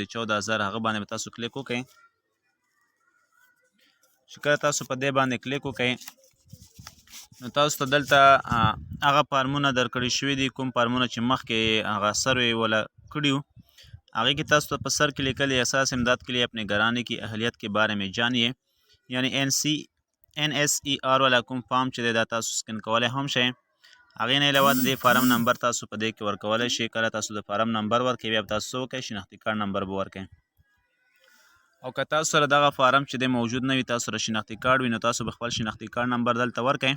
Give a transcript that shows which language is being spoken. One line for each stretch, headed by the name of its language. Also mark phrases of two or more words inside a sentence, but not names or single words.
Pashto: د 14,000 هغه باندې به تاسو کلیک وکړئ. چې کله تاسو په دې باندې کلیک وکړئ، نو تاسو ته دلته هغه فارمونه درکړي شوي دي، کوم فارمونه چې مخکې هغه سروې ولا کړي وو. هغې کې تاسو ته په سر کې لیکلي
Urdu: احساس امداد کے لیے اپنے گھرانے کی اہلیت کے بارے میں جانیے.
Pashto: یعنی NSER والا کوم فارم چې دی دا تاسو سکن کولی هم شئ. هغې نه علاوه د دې فارم نمبر تاسو په دې کې ورکولی شئ. کله تاسو د فارم نمبر ورکوئ، بیا به تاسو څه وکړئ، شناختي کارډ نمبر به ورکوئ. او که تاسو سره دغه فارم چې دی موجود نه وي، تاسو سره شناختي کارډ وي، نو تاسو به خپل شناختي کارډ نمبر دلته ورکوئ.